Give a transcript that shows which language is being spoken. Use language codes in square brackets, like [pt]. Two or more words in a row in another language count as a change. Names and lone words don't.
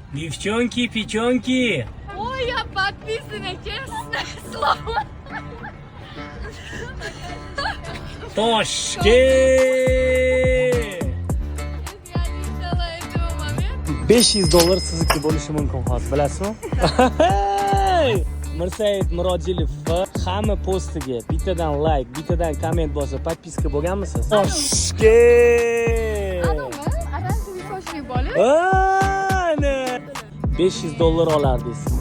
[ru] Девчонки, печенки. Ой, я подписана, честное слово. Toshkent. Я не ждала этого момента. [uz] $500 sizniki bo'lishi mumkin hozir, bilasizmi? Mirsaid Murodjilov hamma postiga bittadan like, bittadan komment bosib, подписка bo'lganmisiz? Toshkent. Anami, oranжевый sochli bola. Ana $500 olardingiz.